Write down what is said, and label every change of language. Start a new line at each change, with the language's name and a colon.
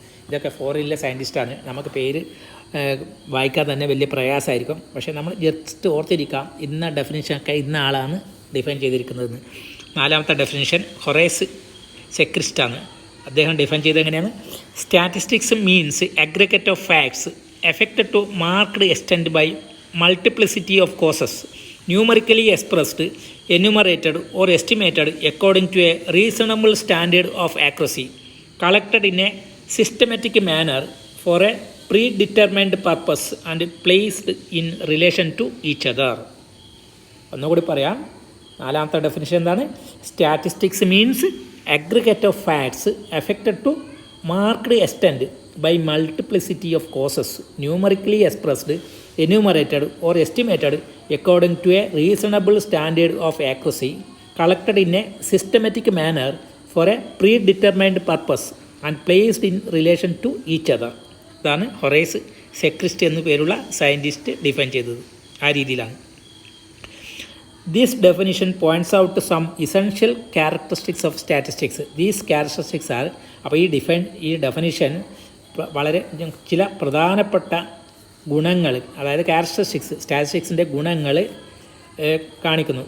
Malayalam: ഇതൊക്കെ ഫോറിനിലെ സയൻറ്റിസ്റ്റാണ്. നമുക്ക് പേര് വായിക്കാൻ തന്നെ വലിയ പ്രയാസമായിരിക്കും. പക്ഷേ നമ്മൾ ജസ്റ്റ് ഓർത്തിരിക്കാം ഇന്ന ഡെഫിനിഷനൊക്കെ ഇന്ന ആളാണ് ഡിഫൈൻ ചെയ്തിരിക്കുന്നതെന്ന്. നാലാമത്തെ ഡെഫിനിഷൻ ഹൊറേസ് സെക്രിസ്റ്റാണ്. അദ്ദേഹം ഡിഫൈൻ ചെയ്തത് എങ്ങനെയാണ്?
English: Statistics means aggregate of facts affected to marked extent by multiplicity of causes, numerically expressed, enumerated or estimated according to a reasonable standard of accuracy, collected in a systematic manner for a predetermined purpose and placed in relation to each other.
Malayalam: ഒന്നുകൂടി പറയാം. നാലാമത്തെ definition എന്താണ്?
English: Statistics means aggregate of facts affected to marked extent by multiplicity of causes, numerically expressed, enumerated or estimated according to a reasonable standard of accuracy, collected in a systematic manner for a predetermined purpose and placed in relation to each other.
Malayalam: ഇതാണ് Horace സെക്രിസ്റ്റ് എന്നു പേരുള്ള scientist define ചെയ്തത്. ആ രീതിയിലാണ്.
English: This definition points out some essential characteristics of statistics. These characteristics are,
Malayalam: അപ്പോൾ ഈ definition വളരെ ചില പ്രധാനപ്പെട്ട ഗുണങ്ങൾ, അതായത് ക്യാരക്ടറിസ്റ്റിക്സ്, സ്റ്റാറ്റിസ്റ്റിക്സിൻ്റെ ഗുണങ്ങൾ കാണിക്കുന്നു.